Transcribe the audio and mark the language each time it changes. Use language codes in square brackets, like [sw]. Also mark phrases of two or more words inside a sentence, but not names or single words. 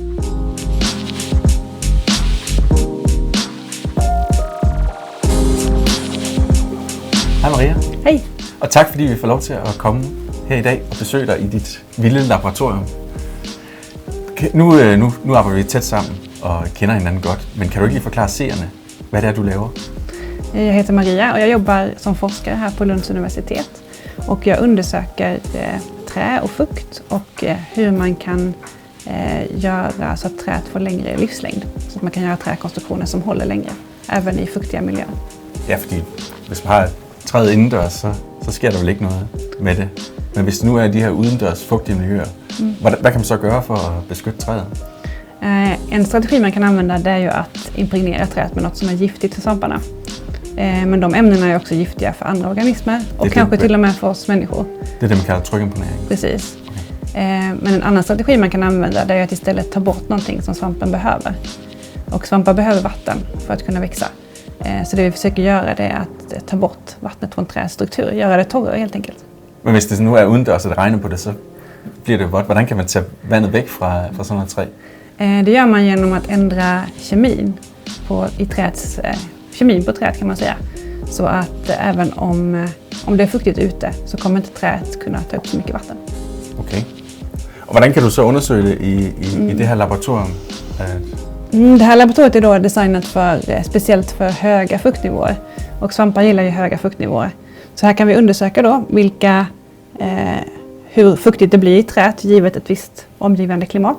[da] Hej Maria. Hej. Og tak fordi vi får lov til at komme her i dag og besøge dig i dit vilde laboratorium. Nu arbejder vi tæt sammen og kender hinanden godt, men kan du ikke lige forklare seerne, hvad det er, du laver? [sv] Jag heter Maria och jag jobbar som forskare här på Lunds universitet. Och jag undersöker trä och fukt och hur man kan göra så att träet får längre livslängd. Så att man kan göra träkonstruktioner som håller längre, även i fuktiga miljöer. [da] Ja, fordi hvis man har træet indendørs, så sker der vel ikke noget med det. Men hvis det nu er de her udendørs fugtige miljøer, hvad kan man så gøre for at beskytte træet? [sv] En strategi man kan använda det är ju att impregnera träet med något som är giftigt för svamparna. Men de ämnena är också giftiga för andra organismer och kanske till och med för oss människor. Det är det man kallar tryckimpregnering. Precis. Okay. Men en annan strategi man kan använda det är att istället ta bort någonting som svampen behöver. Och svampar behöver vatten för att kunna växa. Så det vi försöker göra det är att ta bort vattnet från träets struktur, göra det torrare helt enkelt. [da] Men hvis det nu er udendørs, og det regner på det, så bliver det vådt. Hvordan kan man tage vandet væk fra sådan noget træ? [sv] Det gör man genom att ändra kemin på träet kan man säga. Så att även om det är fuktigt ute så kommer inte träet kunna ta upp så mycket vatten. [da] Okay. Og hvordan kan du så undersøge det i det här laboratorium? [sv] Det här laboratoriet är då designat speciellt för höga fuktnivåer. Och svampar gillar ju höga fuktnivåer. Så här kan vi undersöka då hur fuktigt det blir i träet givet ett visst omgivande klimat.